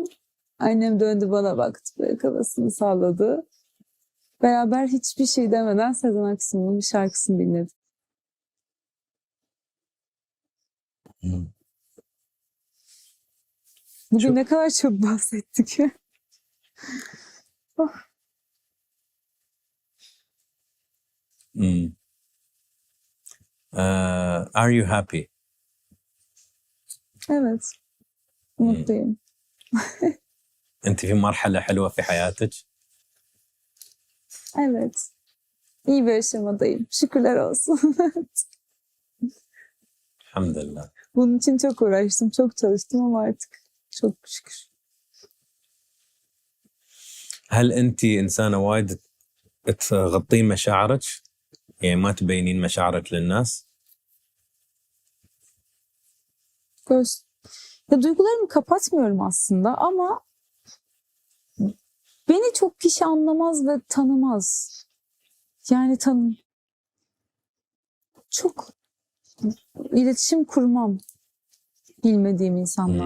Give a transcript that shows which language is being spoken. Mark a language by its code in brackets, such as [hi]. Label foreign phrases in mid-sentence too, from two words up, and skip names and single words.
[tr] Annem döndü bana baktı. Böyle kafasını salladı. Beraber hiçbir şey demeden Sezen Aksu'nun bir şarkısını dinledik. Bugün ne kadar çok bahsettik. Oh. [en] Are you happy? [tr] Evet. Mutluyum. [ar] أنت في مرحلة حلوة في حياتك؟ [tr] Evet. İyi bir aşamadayım. Şükürler olsun. [ar] الحمد لله. [tr] Bunun için çok uğraştım, çok çalıştım ama artık çok şükür. [ar] هل أنت إنسانة وايد تغطين مشاعرك؟ يعني ما تبينين مشاعرك للناس؟ [tr] Ya duygularımı kapatmıyorum aslında ama beni çok kişi anlamaz ve tanımaz. Yani çok iletişim kurmam bilmediğim insanla.